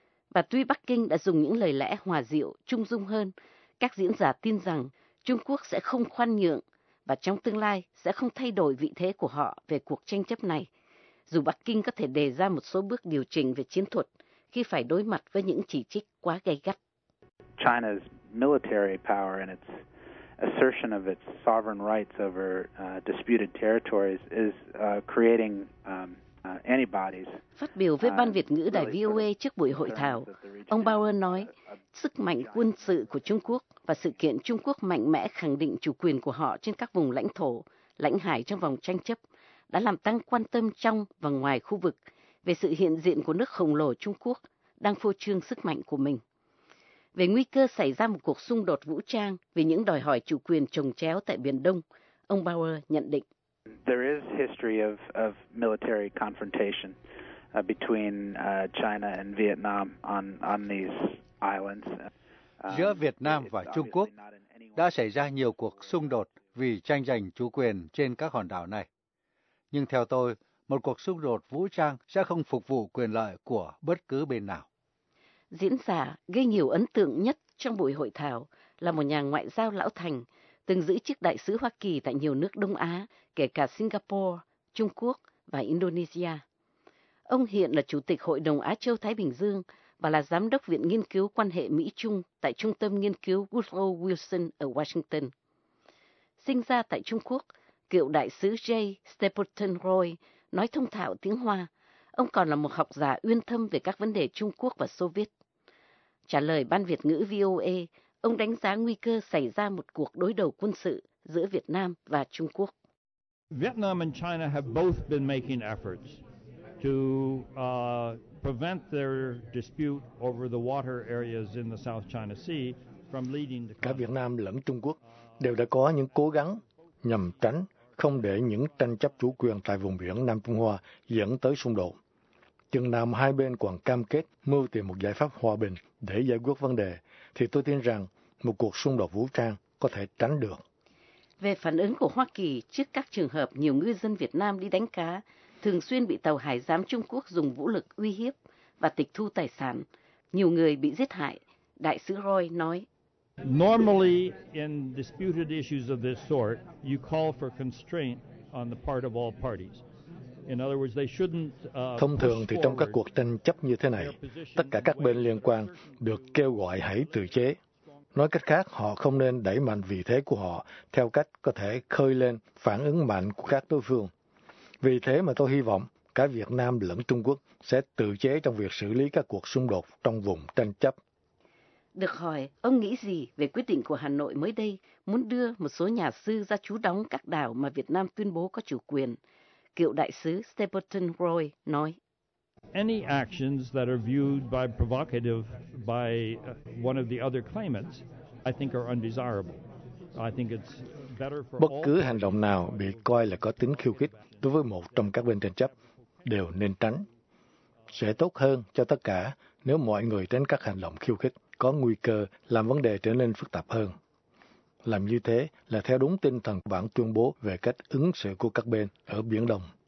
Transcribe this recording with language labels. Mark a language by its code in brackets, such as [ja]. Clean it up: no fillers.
[vi] Và tuy Bắc Kinh đã dùng những lời lẽ hòa dịu, trung dung hơn, các diễn giả tin rằng Trung Quốc sẽ không khoan nhượng và trong tương lai sẽ không thay đổi vị thế của họ về cuộc tranh chấp này, dù Bắc Kinh có thể đề ra một số bước điều chỉnh về chiến thuật khi phải đối mặt với những chỉ trích quá gay gắt. [en] China's military power and its assertion of its sovereign rights over disputed territories is creating anybody's. [vi] Phát biểu với Ban Việt ngữ Đài VOA trước buổi hội thảo, ông Bauer nói sức mạnh quân sự của Trung Quốc và sự kiện Trung Quốc mạnh mẽ khẳng định chủ quyền của họ trên các vùng lãnh thổ, lãnh hải trong vòng tranh chấp đã làm tăng quan tâm trong và ngoài khu vực về sự hiện diện của nước khổng lồ Trung Quốc đang phô trương sức mạnh của mình. Về nguy cơ xảy ra một cuộc xung đột vũ trang vì những đòi hỏi chủ quyền chồng chéo tại Biển Đông, ông Bauer nhận định. [en] There is history of military confrontation between China and Vietnam on these islands. [vi] Giữa Việt Nam và Trung Quốc đã xảy ra nhiều cuộc xung đột vì tranh giành chủ quyền trên các hòn đảo này. Nhưng theo tôi, một cuộc xung đột vũ trang sẽ không phục vụ quyền lợi của bất cứ bên nào. Diễn giả gây nhiều ấn tượng nhất trong buổi hội thảo là một nhà ngoại giao lão thành, từng giữ chức đại sứ Hoa Kỳ tại nhiều nước Đông Á, kể cả Singapore, Trung Quốc và Indonesia. Ông hiện là Chủ tịch Hội đồng Á Châu-Thái Bình Dương và là Giám đốc Viện Nghiên cứu Quan hệ Mỹ-Trung tại Trung tâm Nghiên cứu Woodrow Wilson ở Washington. Sinh ra tại Trung Quốc, cựu đại sứ J. Stapleton Roy nói thông thạo tiếng Hoa. Ông còn là một học giả uyên thâm về các vấn đề Trung Quốc và Xô Viết. Trả lời Ban Việt ngữ VOA, ông đánh giá nguy cơ xảy ra một cuộc đối đầu quân sự giữa Việt Nam và Trung Quốc. [en] Vietnam and China have both been making efforts to prevent their dispute over the water areas in the South China Sea from leading to. [vi] Cả Việt Nam lẫn Trung Quốc đều đã có những cố gắng nhằm tránh không để những tranh chấp chủ quyền tại vùng biển Nam Trung Hoa dẫn tới xung đột. Chừng nào hai bên còn cam kết mưu tìm một giải pháp hòa bình để giải quyết vấn đề, thì tôi tin rằng một cuộc xung đột vũ trang có thể tránh được. Về phản ứng của Hoa Kỳ trước các trường hợp nhiều ngư dân Việt Nam đi đánh cá, thường xuyên bị tàu hải giám Trung Quốc dùng vũ lực uy hiếp và tịch thu tài sản, nhiều người bị giết hại, Đại sứ Roy nói. [en] Normally, in disputed issues of this sort, you call for constraint on the part of all parties. In other words, they shouldn't. [vi] Thông thường thì trong các cuộc tranh chấp như thế này, tất cả các bên liên quan được kêu gọi hãy từ chế. Nói cách khác, họ không nên đẩy mạnh vị thế của họ theo cách có thể khơi lên phản ứng mạnh của các đối phương. Vì thế mà tôi hy vọng cả Việt Nam lẫn Trung Quốc sẽ tự chế trong việc xử lý các cuộc xung đột trong vùng tranh chấp. Được hỏi, ông nghĩ gì về quyết định của Hà Nội mới đây muốn đưa một số nhà sư ra trú đóng các đảo mà Việt Nam tuyên bố có chủ quyền? Cựu đại sứ Stapleton Roy nói. [en] Any actions that are viewed by provocative by one of the other claimants, I think are undesirable. I think it's better for. [vi] Bất cứ hành động nào bị coi là có tính khiêu khích đối với một trong các bên tranh chấp đều nên tránh. Sẽ tốt hơn cho tất cả nếu mọi người tránh các hành động khiêu khích có nguy cơ làm vấn đề trở nên phức tạp hơn. Làm như thế là theo đúng tinh thần bản tuyên bố về cách ứng xử của các bên ở Biển Đông.